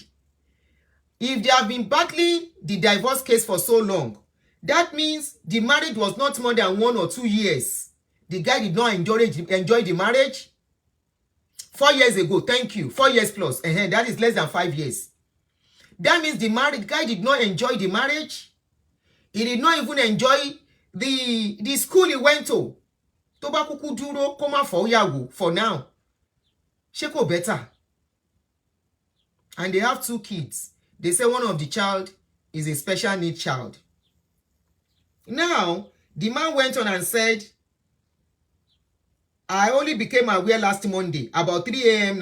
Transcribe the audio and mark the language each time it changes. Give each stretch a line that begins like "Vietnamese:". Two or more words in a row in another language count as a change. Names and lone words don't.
English: If they have been battling the divorce case for so long, that means the marriage was not more than 1 or 2 years. The guy did not enjoy the marriage. 4 years ago, thank you. 4 years plus. That is less than 5 years. That means the married guy did not enjoy the marriage. He did not even enjoy the school he went to.
Yoruba: Tó bá kúkú dúró kó má fọ̀yàwó
English: for now.
Yoruba: Ṣé kò
English: better? And they have 2 kids. They say one of the child is a special needs child. Now, the man went on and said, I only became aware last Monday, about 3 a.m.